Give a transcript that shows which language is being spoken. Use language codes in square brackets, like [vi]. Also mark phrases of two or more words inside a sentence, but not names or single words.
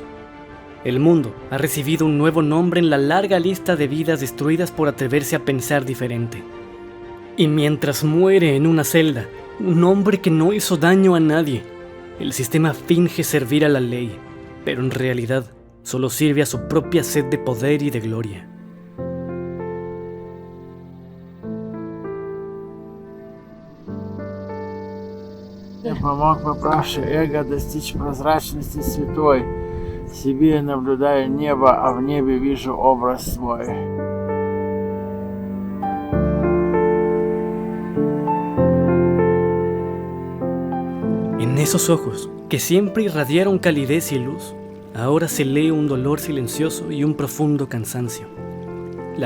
[es] El mundo ha recibido un nuevo nombre en la larga lista de vidas destruidas por atreverse a pensar diferente. Y mientras muere en una celda, un hombre que no hizo daño a nadie, el sistema finge servir a la ley, pero en realidad solo sirve a su propia sed de poder y de gloria. [ru] Помог попавший эго достичь прозрачности святой. В себе наблюдаю небо, а в небе вижу образ свой. [es] En esos ojos, que siempre irradiaron calidez y luz, ahora se lee un dolor silencioso y un profundo cansancio.